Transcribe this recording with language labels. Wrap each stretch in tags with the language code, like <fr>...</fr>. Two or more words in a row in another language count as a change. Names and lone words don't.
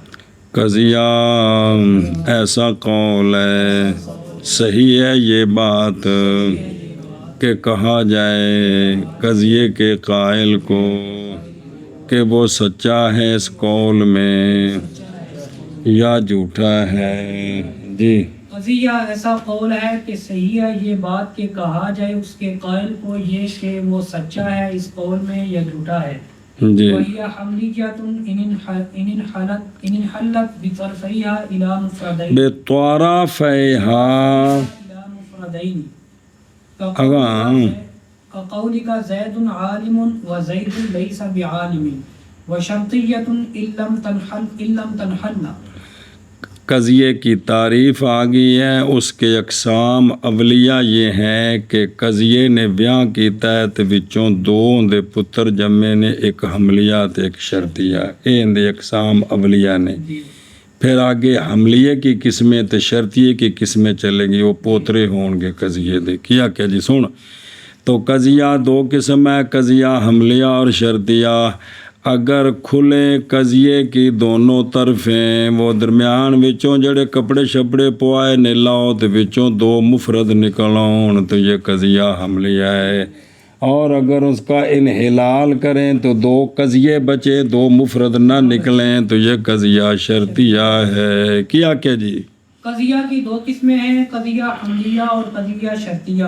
<ur>قضیہ ایسا قول ہے، صحیح ہے یہ بات کہ کہا جائے قضیے کے قائل کو کہ وہ سچا ہے اس قول میں یا جھوٹا ہے جی۔ قضیہ ایسا قول ہے کہ صحیح ہے یہ بات کہ کہا جائے اس کے قائل کو یہ کہ وہ سچا ہے اس قول میں یا جھوٹا ہے جی۔</ur> <ar>وَهِيَ حَمْلِيَّةٌ إِنْ انْحَلَّتْ بِطَرْفَيْهَا إِلَى مُفْرَدَيْنِ كَقَوْلِكَ زَيْدٌ عَالِمٌ وَزَيْدٌ لَيْسَ بِعَالِمٍ وَشَرْطِيَّةٌ إِن لَمْ تَنْحَلَّ۔</ar> <ur>قضیے کی تعریف آ گئی ہے، اس کے اقسام اولیہ یہ ہے کہ</ur> <pa>قضیے نے بیاں کی تحت وچوں 2 دے پتر جمے نے، ایک حملیات ایک شرطیہ، این دے اقسام اولیہ نے۔</pa> <ur>پھر آگے حملیے کی قسمیں</ur> <pa>تے شرطیے کی قسمیں چلیں گی، وہ پوترے ہون گے قضیے دے۔</pa> <ur>کیا جی سن، تو قضیہ 2 قسم ہے، قضیہ حملیہ اور شرطیہ۔ اگر کھلے قضیے کی دونوں طرفیں وہ</ur> <pa>درمیان وچوں جڑے کپڑے شپڑے پوائے نے لاؤ تے وچوں 2 مفرد نکل آؤن</pa> <ur>تو یہ قضیہ حملیہ ہے، اور اگر اس کا انحلال کریں تو 2 قضیے بچے 2 مفرد نہ نکلیں تو یہ قضیہ شرطیہ ہے۔ کیا جی؟ قضیہ کی 2 قسمیں ہیں، قضیہ حملیہ اور قضیہ شرطیہ۔</ur>